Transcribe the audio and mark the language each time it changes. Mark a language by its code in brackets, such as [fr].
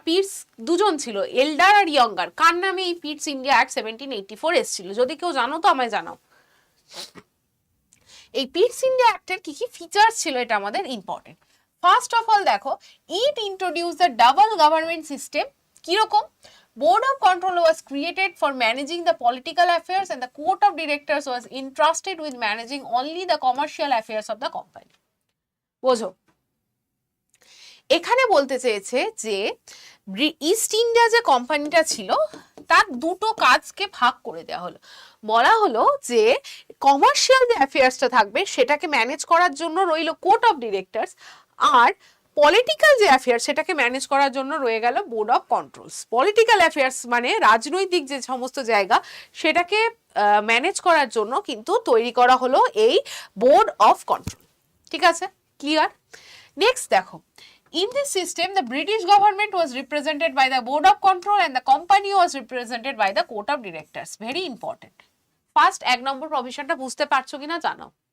[bn] পিটস দুজন ছিল, এল্ডার আর ইয়ঙ্গার, কার নামে এই পিটস ইন্ডিয়া অ্যাক্ট 1784 এসেছিল? যদি কেউ জানো তো আমায় জানাও। এই পিটস ইন্ডিয়া অ্যাক্টের কি কি ফিচার্স ছিল এটা আমাদের ইম্পর্টেন্ট। [en] first of all [bn] দেখো, [en] It introduce the double government system. [bn] কিরকম? [en] Board of Control was created for managing the political affairs and the Court of Directors was entrusted with managing only the commercial affairs of the company. [bn] বোঝো, এখানে বলতে চেয়েছে যে east India যে কোম্পানিটা ছিল তার দুটো কাজকে ভাগ করে দেওয়া হলো। বলা হলো যে কমার্শিয়াল যে অ্যাফেয়ার্সটা থাকবে সেটাকে ম্যানেজ করার জন্য রইল court of directors, আর political যে অ্যাফেয়ার্স সেটাকে ম্যানেজ করার জন্য রয়ে গেল board of controls. Political affairs মানে রাজনৈতিক যে সমস্ত জায়গা সেটাকে ম্যানেজ করার জন্য কিন্তু তৈরি করা হলো এই বোর্ড অফ কন্ট্রোল। ঠিক আছে, ক্লিয়ার? নেক্সট দেখো, [en] in this system the British government was represented by the board of control and the company was represented by the court of directors. Very important. [bn] First এক নম্বর প্রভিশনটা বুঝতে পারছো কিনা জানাও।